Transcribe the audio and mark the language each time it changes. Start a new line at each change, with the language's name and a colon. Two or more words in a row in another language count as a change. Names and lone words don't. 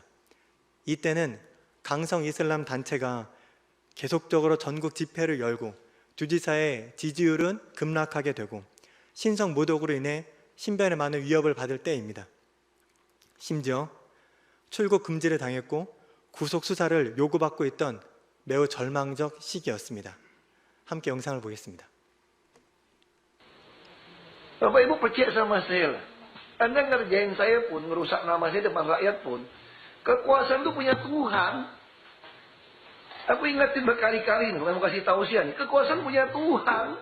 Korean: 이때는 강성 이슬람 단체가 계속적으로 전국 집회를 열고 주지사의 지지율은 급락하게 되고 신성 모독으로 인해 신변에 많은 위협을 받을 때입니다. 심지어 출국 금지를 당했고 구속 수사를 요구받고 있던 매우 절망적 시기였습니다. 함께 영상을 보겠습니다.
Indonesian: Bapak Ibu percaya sama saya lah. Anda ngerjain saya pun, ngerusak nama saya depan rakyat pun. Kekuasaan itu punya Tuhan. Aku ingatin berkali-kali nih, mau kasih tausiah nih. Kekuasaan punya Tuhan.